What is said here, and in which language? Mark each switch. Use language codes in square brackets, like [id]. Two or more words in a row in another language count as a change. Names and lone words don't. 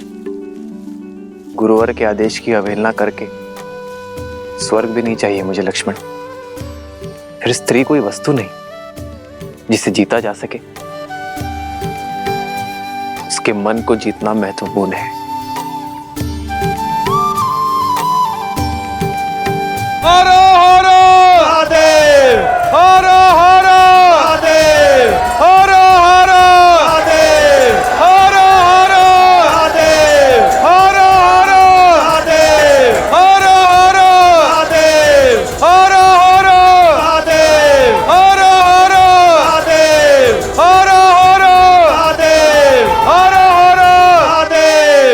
[hi] गुरुवर के आदेश की अवहेलना करके स्वर्ग भी नहीं चाहिए मुझे लक्ष्मण। फिर स्त्री कोई वस्तु नहीं जिसे जीता जा सके, उसके मन को जीतना महत्वपूर्ण है। हरो हरो महादेव, हरो हरो महादेव, हरो हरो महादेव, हरो हरो महादेव, हरो हरो महादेव, हरो हरो महादेव, हरो हरो महादेव, हरो हरो महादेव, हरो हरो महादेव, हरो हरो महादेव।